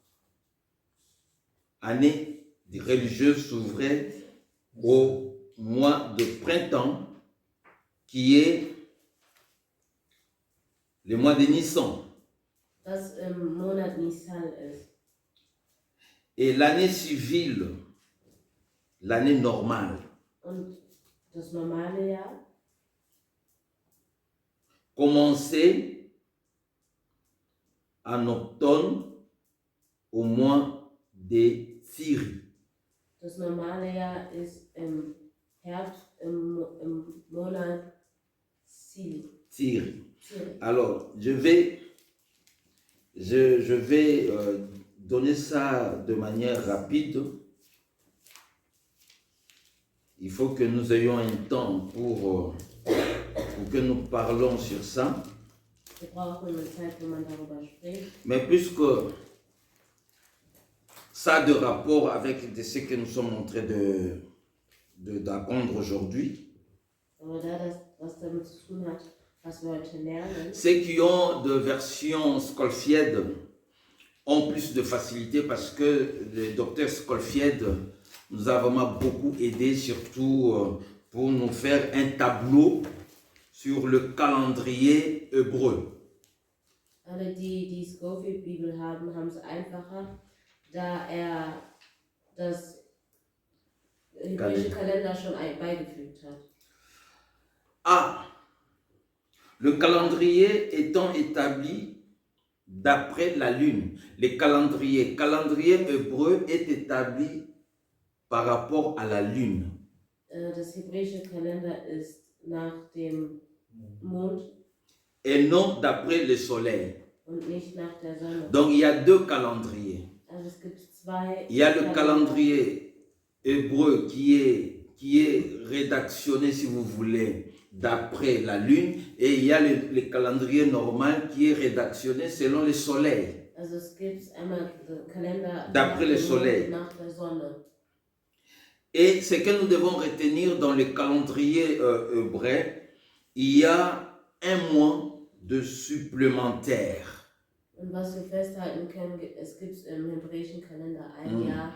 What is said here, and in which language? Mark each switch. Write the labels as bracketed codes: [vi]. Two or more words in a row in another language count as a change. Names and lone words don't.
[fr] Année religieuse s'ouvrait au mois de printemps, qui est le mois de Nissan. [de] das im Monat Nisan ist. [fr] Et l'année civile, l'année normale, [de] Und das normale Jahr [fr] commençait en automne au mois de Syrie. [de] Das normale Jahr ist im Herbst, im Monat Syrie. Syrie. [fr] Alors, je vais donner ça de manière rapide. Il faut que nous ayons un temps pour que nous parlons sur ça. [de] Wir brauchen eine Zeit, wo man darüber spricht. [fr] Mais puisque ça a de rapport avec ce que nous sommes en train d'apprendre aujourd'hui, [de] Aber da das was damit zu tun hat, was wir heute lernen, [fr] ceux qui ont de version Skolfied ont plus de facilité parce que le docteur Skolfied nous a vraiment beaucoup aidé, surtout pour nous faire un tableau sur le calendrier hébreu. [de] alle die Scofield-Bibel haben, haben es einfacher, da er das hebräische Kalender schon beigefügt hat. [fr] Ah, le calendrier étant établi d'après la lune. Le calendrier hébreu est établi par rapport à la lune. [de] Das hebräische Kalender ist nach dem Mond [fr] Et non d'après le soleil. [de] und nicht nach der Sonne. [fr] Donc il y a deux calendriers. [de] Also es gibt zwei. [fr] Il y a le calendrier hébreu qui est rédactionné, si vous voulez, d'après la lune, et il y a le calendrier normal qui est rédactionné selon le soleil. [de] Also es gibt einmal den Kalender [fr] D'après le soleil. [de] nach der Sonne. [fr] Et ce que nous devons retenir dans le calendrier hébreu, il y a un mois de supplémentaire [de] Und was wir festhalten können, es gibt im hebräischen Kalender ein Jahr,